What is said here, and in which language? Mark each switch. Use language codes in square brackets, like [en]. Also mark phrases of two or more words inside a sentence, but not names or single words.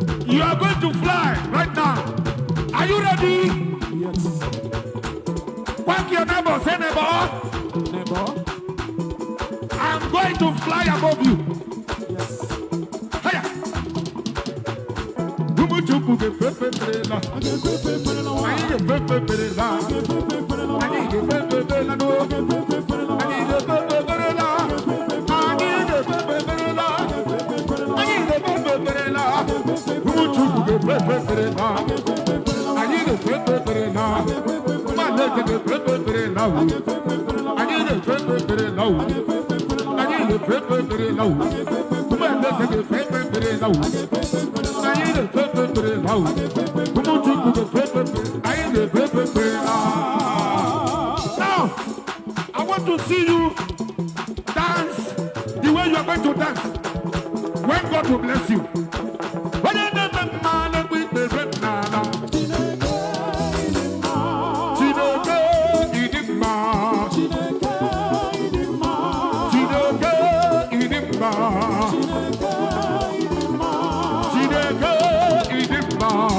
[en] You are going to fly right now. Are you ready? Yes. Quack your neighbor, say, "Neighbor." Neighbor. I'm going to fly above you. Yes. Hiya. [ig] Umu chukwu ge fe fe fe la. Oge fe fe fe la wa. Anyị ge fe fe fe la. Oge fe fe fe la wa. Anyị ge fe fe fe la no. Oge fe fe fe la wa. Anyị ge fe fe fe la. Oge fe fe fe la wa. Anyị ge fe fe fe la. Anyị na-ekpe ekpere na ụmụ Chukwu ga-ekpe ekpere na. Anyị na-ekpe ekpere na. Mmadụ ga-ekpe ekpere na. Anyị na-ekpe ekpere na. Anyị na-ekpe ekpere na. Mmadụ ga-ekpe ekpere na. Anyị na-ekpe ekpere na. Ụmụ Chukwu ga-ekpe ekpere. Anyị na-ekpe ekpere na. [en] Now, I want to see you dance the way you are going to dance. When God will bless you. [ig] Onye na-eme mma na-ekpe ikpere m n'ala. Chineke, ị dị mma. Chineke, ị dị mma. Chineke ịdị mma.